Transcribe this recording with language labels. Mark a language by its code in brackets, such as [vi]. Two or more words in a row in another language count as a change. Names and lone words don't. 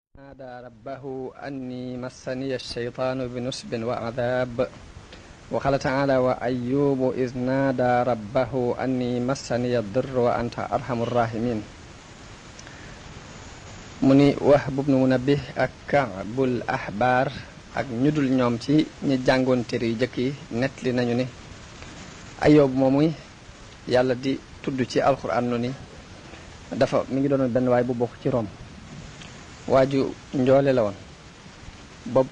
[ar] نادى ربه أني مسني الشيطان بنصب وعذاب وقال تعالى وأيوب إذ نادى ربه أني مسني الضر وأنت أرحم الراحمين [wo] mu ni Wahb ibn Munabbih ak Ka'bul Ahbar ak ñu dul ñoom ci ñi jàngoon téere yu jëkk yi nettali nañu ni Ayyub moomuy yàlla di tudd ci alxuraan nu ni mi ngi doonoon benn waay bu bokk ci Rom waaju njoole la woon bopp